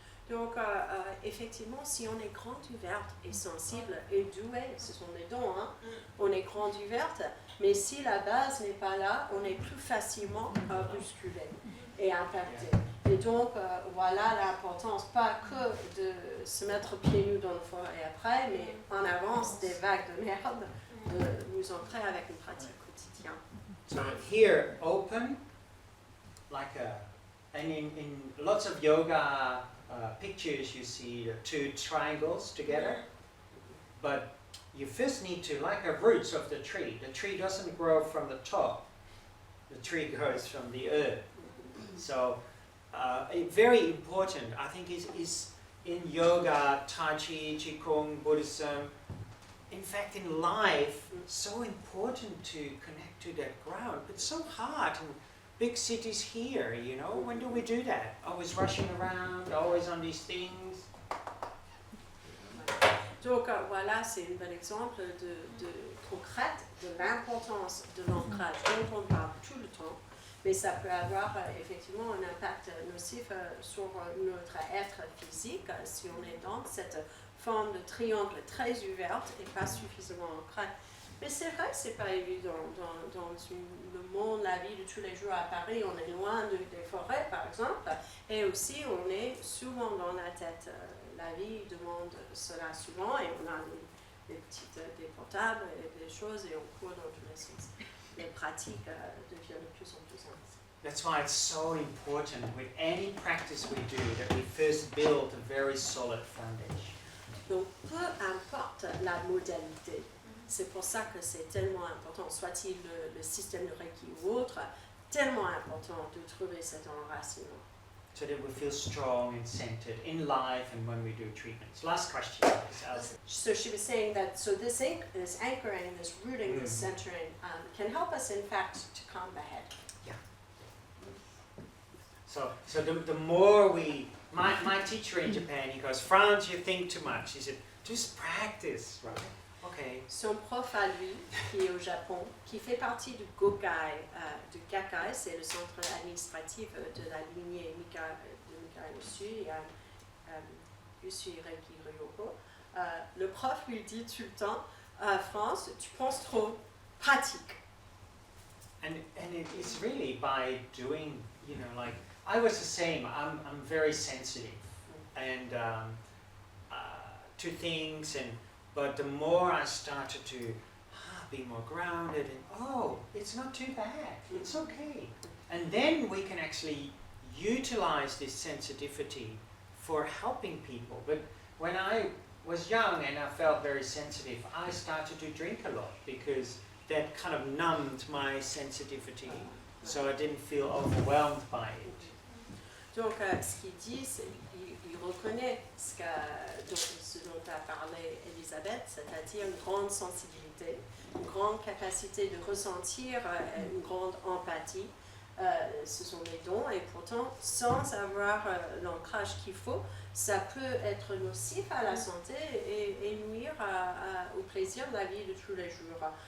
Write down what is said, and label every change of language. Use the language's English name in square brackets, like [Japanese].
[French] Donc, effectivement, si on est grande ouverte et sensible et douée, ce sont des dons, hein, on est grande ouverte, mais si la base n'est pas là, on est plus facilement bousculé et impacté. Et donc, voilà l'importance, pas que de se mettre pieds nus dans le forêt après, mais en avance des vagues de merde, de nous entrer avec une pratique quotidienne. [English] So here, open, like and in lots of yoga pictures you see the two triangles together, but you first need to, like the roots of the tree doesn't grow from the top, the tree grows from the earth. So very important, I think, is in yoga, Tai Chi, Qigong, Buddhism, in fact in life, so important to connect to that ground. It's so hard in big cities here, you know. When do we do that? Always rushing around, always on these things. [French] Donc voilà, c'est un bon exemple de concret de l'importance de l'ancrage dont on parle tout le temps, mais ça peut avoir effectivement un impact nocif sur notre être physique si on est dans cette forme de triangle très ouverte et pas suffisamment ancrée. Mais c'est vrai que c'est pas évident dans le monde, la vie de tous les jours à Paris, on est loin des forêts par exemple, et aussi on est souvent dans la tête. La vie demande cela souvent et on a des portables et des choses et on court dans tous les sens. Les pratiques deviennent de plus en plus simples. [English] That's why it's so important with any practice we do that we first build a very solid foundation. [French] Donc peu importe la modalité, c'est pour ça que c'est tellement important, soit-il le système de Reiki ou autre, tellement important de trouver cet enracinement. [English] So that we feel strong and centered in life and when we do treatments. Last question, please, Alison. So she was saying that this anchoring, this rooting, this centering can help us in fact to calm the head. Yeah. So the more we, my teacher in Japan, he goes, Frans, you think too much. He said, just practice, right? Okay. [French] Son prof à lui, qui est au Japon, qui fait partie du Gokai, du Gakai, c'est le centre administratif de la lignée de Mikao Usui, Usui Reiki Ryoko. Le prof lui dit tout le temps, France, tu penses trop, pratique. [English] And it is really by doing, you know, like, I was the same, I'm very sensitive and to things, but the more I started to be more grounded and it's not too bad, it's okay. And then we can actually utilize this sensitivity for helping people. But when I was young and I felt very sensitive, I started to drink a lot because that kind of numbed my sensitivity, so I didn't feel overwhelmed by it. [French] Donc, ce qu'il dit, c'est qu'il reconnaît ce dont a parlé Elisabeth, c'est-à-dire une grande sensibilité, une grande capacité de ressentir, une grande empathie. Ce sont des dons et pourtant, sans avoir l'ancrage qu'il faut, ça peut être nocif à la santé et nuire au plaisir de la vie de tous les jours.